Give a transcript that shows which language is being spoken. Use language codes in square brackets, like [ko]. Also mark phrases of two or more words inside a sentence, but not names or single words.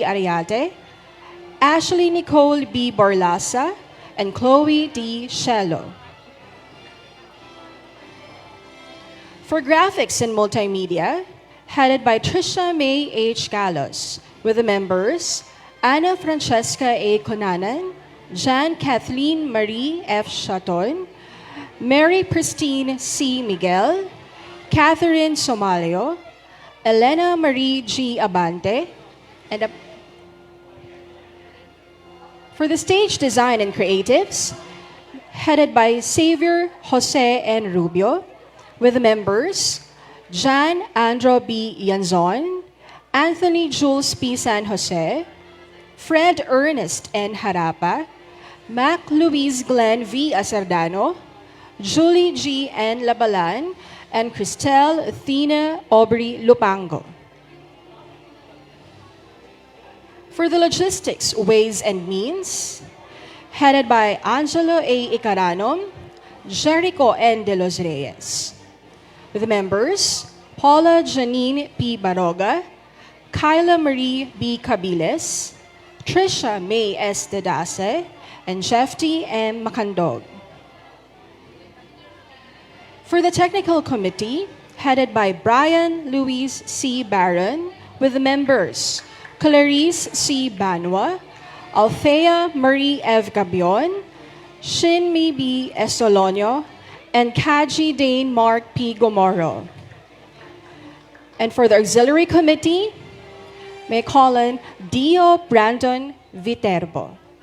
[en] Ariate, Ashley Nicole B. Borlasa, and Chloe D. Shello. For Graphics and Multimedia, headed by Tricia May H. Galos, with the members Ana Francesca A. Conanan, Jan Kathleen Marie F. Chaton, Mary Pristine C. Miguel, Catherine Somalio, Elena Marie G. Abante, and for the Stage Design and Creatives, headed by Xavier Jose N. Rubio, with the members Jan Andro B. Yanzon, Anthony Jules P. San Jose, Fred Ernest N. Harapa, Mac Luis Glenn V. Acerdano, Julie G. N. Labalan, and Cristel Athena Aubrey Lupango. For the Logistics, Ways and Means, headed by Angelo A. Icaranom, Jericho N. De Los Reyes. With members, Paula Janine P. Baroga, Kyla Marie B. Cabiles, Tricia May S. Dedase, and Jeffty M. Macandog. For the Technical Committee, headed by Brian Luis C. Barron, with the members Clarice C. Banwa, Althea Marie Ev Gabion, Shinmi B. Estolonio, and Kaji Dane Mark P. Gomoro. And for the Auxiliary Committee, may I call on Dio Brandon Viterbo.